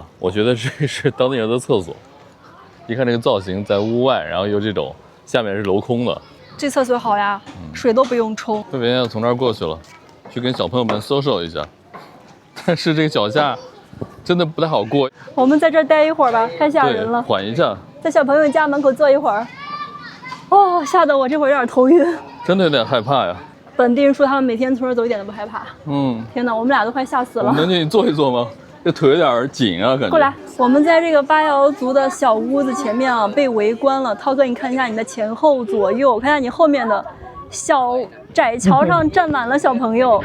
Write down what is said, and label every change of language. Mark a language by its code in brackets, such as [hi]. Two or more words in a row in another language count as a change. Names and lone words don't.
[zh] 我觉得这是当地人的廁所。一看这个造型，在屋外，然后又这种下面是镂空的。这厕所好呀，水都不用冲。狒狒要从这儿过去了，去跟小朋友们social一下。但是这个脚下真的不太好过。我们在这儿待一会儿吧，太嚇人了。缓一下，在小朋友家门口坐一会兒。哦，嚇得我這會兒有點頭暈，真的有點害怕呀。本地人說他們每天從這兒走一點都不害怕。天哪，我們倆都快嚇死了。我們能進去坐一坐嗎？這腿有點緊啊，感覺。過來，我們在這個巴瑤族的小屋子前面啊，被圍觀了。濤哥，你看一下你的前後左右，看一下你後面的小窄橋上站滿了小朋友。